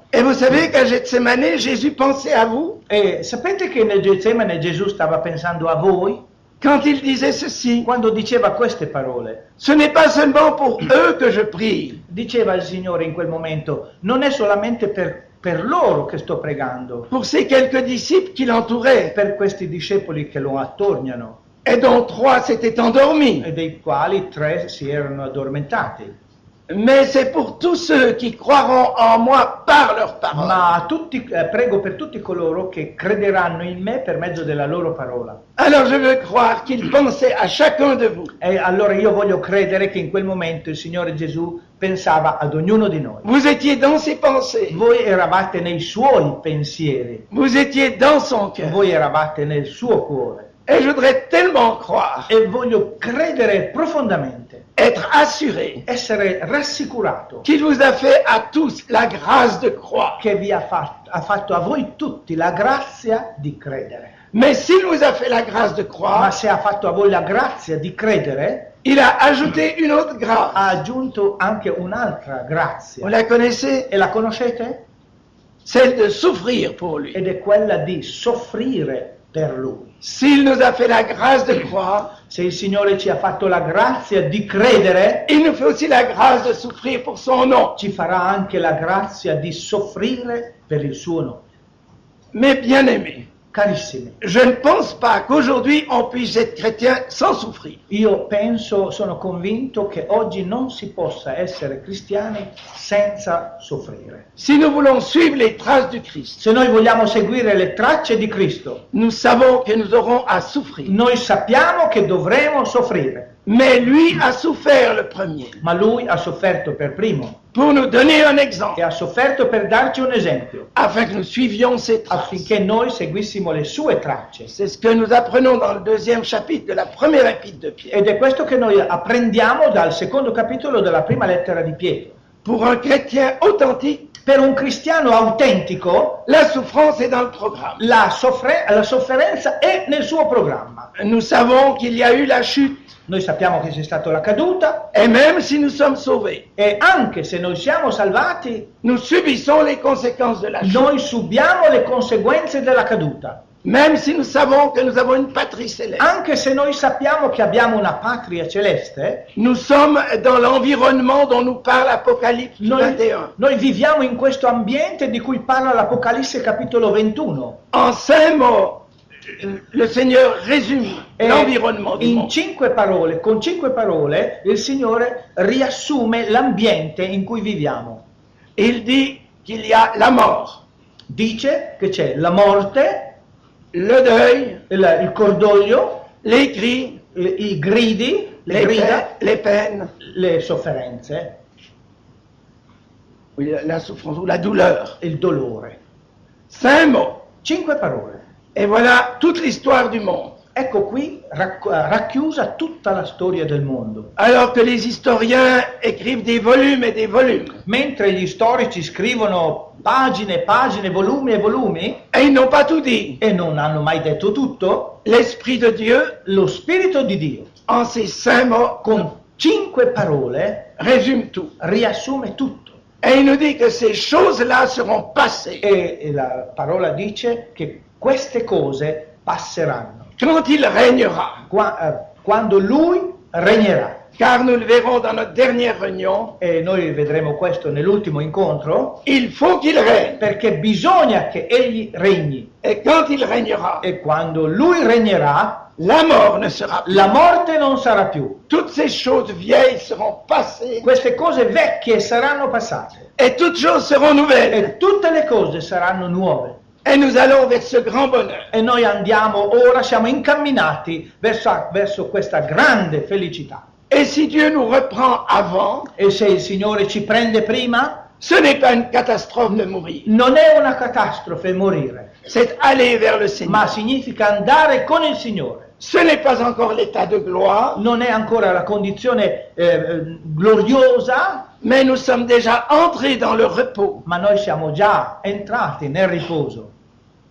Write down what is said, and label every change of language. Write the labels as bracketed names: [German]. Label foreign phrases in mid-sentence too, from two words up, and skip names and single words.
[French] Et vous savez qu'à Getsemane, Jésus pensait à vous [Italian] E sapete che nel Getsemane Gesù stava pensando a voi [French] quand il disait ceci. [Italian] quando diceva queste parole. [French] Ce n'est pas seulement pour eux que je prie, [Italian] Diceva il Signore in quel momento, non è solamente per loro che sto pregando, [French] pour ces quelques disciples qui l'entouraient, [Italian] per questi discepoli che lo attorniano, [French] et dont 3 s'étaient endormis. [Italian] e dei quali 3 si erano addormentati. [French] Mais c'est pour tous ceux qui croiront en moi par leur parole. [Italian] Ma prego per tutti coloro che crederanno in me per mezzo della loro parola. [French] Alors je veux croire qu'il pensait à chacun de vous. [Italian] E allora io voglio credere che in quel momento il Signore Gesù pensava ad ognuno di noi. [French] Vous étiez dans ses pensées, [Italian] Voi eravate nei suoi pensieri, [French] vous étiez dans son cœur. [Italian] voi eravate nel suo cuore. [French] Et je voudrais tellement croire, [Italian] E voglio credere profondamente, [French] être assuré, [Italian] essere rassicurato [French] qu'il vous a fait à tous la grâce de croire. [Italian] che vi ha fatto a voi tutti la grazia di credere. [French] Mais s'il vous a fait la grâce de [Italian] Ma [French] croire, [Italian] se ha fatto a voi la grazia di credere, [French] il a ajouté une autre grâce. [Italian] ha aggiunto anche un'altra [French] Vous [Italian] grazia. [French] la connaissez? [Italian] E la conoscete? [French] Celle de souffrir pour lui. [Italian] Ed è quella di soffrire per Lui. [French] S'il nous a fait la grâce de croire, [Italian] Se il Signore ci ha fatto la grazia di credere, [French] il nous fait aussi la grâce de souffrir pour son nom. [Italian] ci farà anche la grazia di soffrire per il suo nome. [French] Mes bien-aimés, [Italian] Carissimi, [French] je ne pense pas qu'aujourd'hui on puisse être chrétien sans souffrir. [Italian] io sono convinto che oggi non si possa essere cristiani senza soffrire. [French] Si nous voulons suivre les traces du Christ, [Italian] Se noi vogliamo seguire le tracce di Cristo, [French] nous savons que nous aurons à souffrir. [Italian] noi sappiamo che dovremo soffrire, [French] Mais lui a souffert le premier [Italian] ma Lui ha sofferto per primo [French] pour nous donner un [Italian] e [French] exemple, [Italian] ha sofferto per darci un esempio, [French] afin que nous suivions ses traces. [Italian] affinché noi seguissimo le sue tracce. [French] C'est ce que nous apprenons dans le 2e chapitre de la première épître de Pierre. [Italian] Ed è questo che noi apprendiamo dal secondo capitolo della prima lettera di Pietro. [French] Pour un chrétien authentique, [Italian] Per un cristiano autentico, [French] la souffrance est dans le programme. [Italian] la sofferenza è nel suo programma. [French] Nous savons qu'il y a eu la chute, [Italian] Noi sappiamo che c'è stata la caduta [French] et même si nous sommes sauvés, [Italian] e anche se noi siamo salvati, [French] nous subissons les conséquences de la chute. [Italian] noi subiamo le conseguenze della caduta. [French] Même si nous savons que nous avons une patrie céleste, [Italian] Anche se noi sappiamo che abbiamo una patria celeste, [French] nous sommes dans l'environnement dont nous parle Apocalypse 21. [Italian] noi viviamo in questo ambiente di cui parla l'Apocalisse capitolo 21. [French] En 5 mots, le Seigneur résume [Italian] E [French] l'environnement du [Italian] in [French] monde. [Italian] 5 parole, con 5 parole, il Signore riassume l'ambiente in cui viviamo. [French] Il dit qu'il y a la mort, [Italian] Dice che c'è la morte, [French] le deuil, [Italian] il cordoglio, [French] les cris, [Italian] i gridi, le grida, [French] les peines, [Italian] le sofferenze, [French] oui, la souffrance ou la douleur. [Italian] il dolore. [French] 5 mots. [Italian] 5 parole. [French] Et voilà toute l'histoire du monde. [Italian] Ecco qui racchiusa tutta la storia del mondo. [French] Alors que les historiens écrivent des volumes et des volumes, [Italian] Mentre gli storici scrivono pagine e pagine, volumi e volumi, [French] et ils n'ont pas tout dit, [Italian] e non hanno mai detto tutto, [French] l'Esprit de Dieu, [Italian] lo Spirito di Dio, [French] en ces 5 mots, [Italian] con 5 parole, [French] résume tout. [Italian] riassume tutto. [French] Et il nous dit que ces choses-là seront passées [Italian] E la parola dice che queste cose passeranno [French] quand il régnera. [Italian] quando Lui regnerà. [French] Car nous le verrons dans notre dernière réunion, [Italian] E noi vedremo questo nell'ultimo incontro, [French] il faut qu'il règne. [Italian] perché bisogna che Egli regni. [French] Et quand il régnera, [Italian] E quando Lui regnerà, [French] la mort ne sera plus. [Italian] la morte non sarà più. [French] Toutes ces choses vieilles seront passées [Italian] Queste cose vecchie saranno passate [French] et toutes choses seront nouvelles. [Italian] e tutte le cose saranno nuove. [French] Et nous allons vers ce grand bonheur. [Italian] E noi ora siamo incamminati verso questa grande felicità. [French] Et si Dieu nous reprend avant, [Italian] E se il Signore ci prende prima, [French] ce n'est pas une catastrophe de mourir. [Italian] non è una catastrofe morire, [French] C'est aller vers le [Italian] ma [French] Seigneur. [Italian] significa andare con il Signore. [French] Ce n'est pas encore l'état de gloire, [Italian] Non è ancora la condizione gloriosa, [French] mais nous sommes déjà entrés dans le repos. [Italian] ma noi siamo già entrati nel riposo.